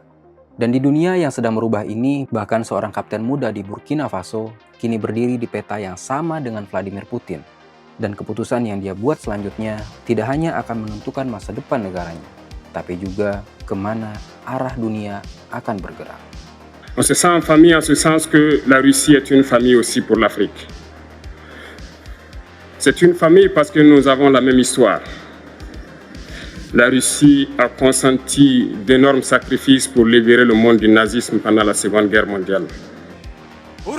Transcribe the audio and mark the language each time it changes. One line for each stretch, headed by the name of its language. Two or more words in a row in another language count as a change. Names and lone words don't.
Indonesian: Dan di dunia yang sedang merubah ini, bahkan seorang kapten muda di Burkina Faso kini berdiri di peta yang sama dengan Vladimir Putin. Dan keputusan yang dia buat selanjutnya tidak hanya akan menentukan masa depan negaranya, tapi juga kemana arah dunia akan bergerak.
French: On se sent en famille en ce sens que la Russie est une famille aussi pour l'Afrique. C'est une famille parce que nous avons la même histoire. La Russie a consenti d'énormes sacrifices pour libérer le monde du nazisme pendant la Seconde Guerre mondiale.